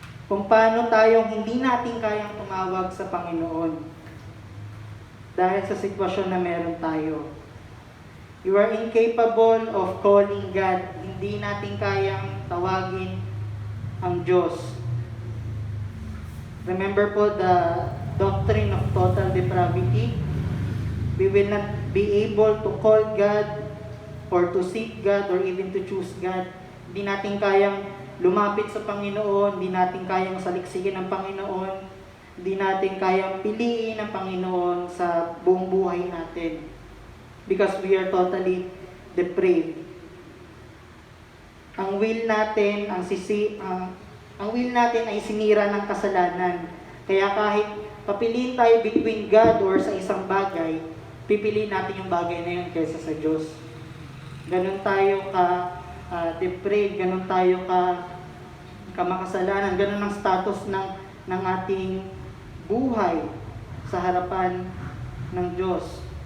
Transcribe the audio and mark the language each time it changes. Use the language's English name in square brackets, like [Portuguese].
[Filipino] Kung paano tayong hindi natin kayang tumawag sa Panginoon dahil sa sitwasyon na meron tayo. [English] You are incapable of calling God. [Filipino] Hindi natin kayang tawagin ang Diyos. [English] Remember po the doctrine of total depravity. We will not be able to call God or to seek God or even to choose God. [Filipino] Hindi natin kayang lumapit sa Panginoon, hindi natin kayang saliksikin ang Panginoon, hindi natin kayang piliin ang Panginoon sa buong buhay natin. [English] Because we are totally depraved. [Filipino] Ang will natin, ang will natin ay sinira ng kasalanan. Kaya kahit papiliin tayo between God or sa isang bagay, pipiliin natin yung bagay na yun kaysa sa Diyos. Ganun tayo depraved, ganun tayo makasalanan, ganun ang status ng ating buhay sa harapan ng Diyos.